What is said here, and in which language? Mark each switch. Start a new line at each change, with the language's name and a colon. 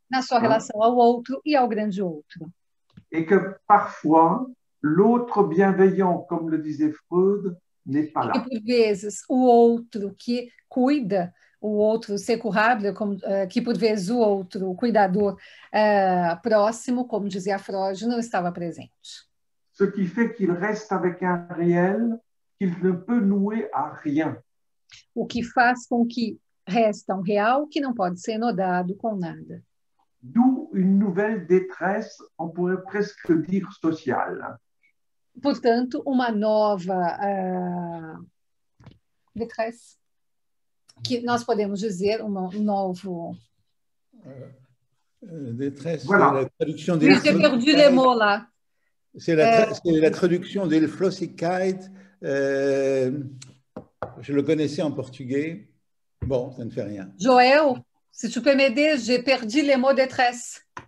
Portuguese: Na sua relação ao outro e ao grande outro.
French: Et que parfois, l'autre bienveillant, comme le disait Freud, n'est pas là.
Portuguese: E por vezes, o outro que cuida, o outro securável, que por vezes o outro, o cuidador próximo, como dizia Freud, não estava presente.
French: Ce qui fait qu'il reste avec un réel qu'il ne peut nouer à rien.
Portuguese: O que faz com que resta um real que não pode ser nodado com nada.
French: D'où une nouvelle détresse, on pourrait presque dire sociale.
Portuguese: portanto, uma nova détresse, que nós podemos dizer um novo...
French: Détresse, Voilà. c'est la traduction Oui, j'ai perdu les mots là. C'est la traduction d'Elflosigkeit. Je le connaissais en portugais. Bon, ça ne fait rien. Joël, si tu peux m'aider, j'ai perdu les mots détresse.